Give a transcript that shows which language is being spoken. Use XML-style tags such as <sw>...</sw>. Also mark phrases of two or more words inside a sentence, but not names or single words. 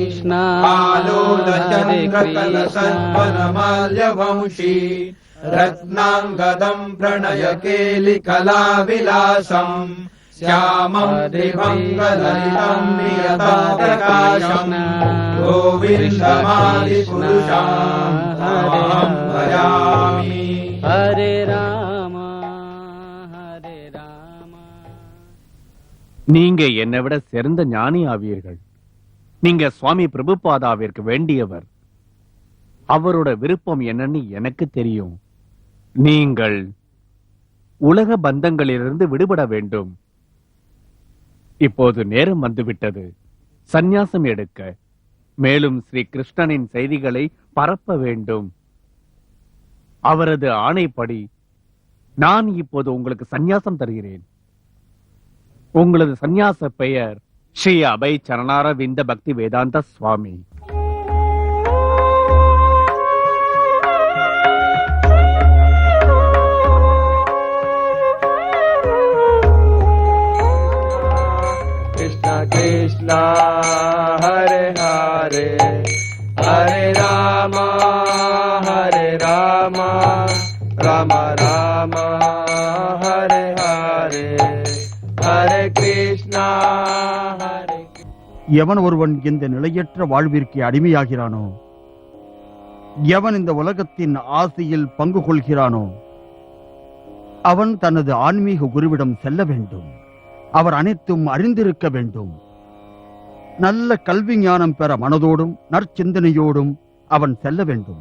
<sa>आलोलचन्द्रकलसद्वनमाल्यवंशी रत्नाङ्गदम् प्रणयकेलिकलाविलासम् श्यामम् दिभङ्गललितम् नियतं प्रकाशम् गोविन्दमादिपुरुषाम् तमहं भजामि हरे राम हरे राम.</sa> <ta>நீங்க என்னை விட சிறந்த ஞானி ஆவீர்கள். நீங்க சுவாமி பிரபுபாதாவிற்கு வேண்டியவர். அவரோட விருப்பம் என்னன்னு எனக்கு தெரியும். நீங்கள் உலக பந்தங்களிலிருந்து விடுபட வேண்டும். இப்போது நேரம் வந்துவிட்டது சந்நியாசம் எடுக்க. மேலும் ஸ்ரீ கிருஷ்ணனின் செய்திகளை பரப்ப வேண்டும். அவரது ஆணைப்படி நான் இப்போது உங்களுக்கு சந்நியாசம் தருகிறேன். உங்களது சந்நியாச பெயர் ஸ்ரீ அபய் சரணாரவிந்த பக்தி வேதாந்த சுவாமி.</ta> <sa>कृष्ण हरे हरे हरे राम राम राम हरे हरे हरे कृष्ण हरे.</sa> <ta>எவன் ஒருவன் இந்த நிலையற்ற வாழ்விற்கு அடிமையாகிறானோ, எவன் இந்த உலகத்தின் ஆசையில் பங்கு கொள்கிறானோ, அவன் தனது ஆன்மீக குருவிடம் செல்ல வேண்டும். அவர் அனைத்தும் அறிந்திருக்க வேண்டும். நல்ல கல்வி ஞானம் பெற மனதோடும் நற்சிந்தனையோடும் அவன் செல்ல வேண்டும்.</ta>